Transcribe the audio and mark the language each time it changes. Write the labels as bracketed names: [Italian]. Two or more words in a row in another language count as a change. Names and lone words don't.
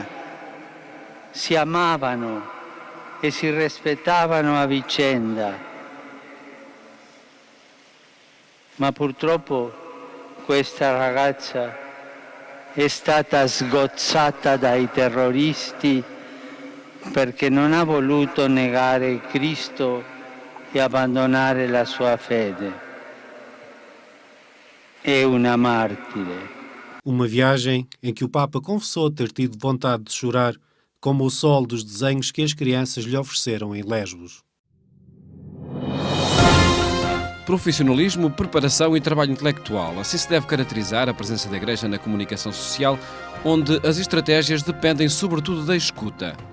[Italian] Si amavano e si rispettavano a vicenda, ma purtroppo questa ragazza è stata sgozzata dai terroristi perché non ha voluto negare Cristo e abbandonare la sua fede. È una martire. [Portuguese] Uma viagem em que o Papa confessou ter tido vontade de chorar, como o sol dos desenhos que as crianças lhe ofereceram em Lesbos. Profissionalismo, preparação e trabalho intelectual. Assim se deve caracterizar a presença da Igreja na comunicação social, onde as estratégias dependem sobretudo da escuta.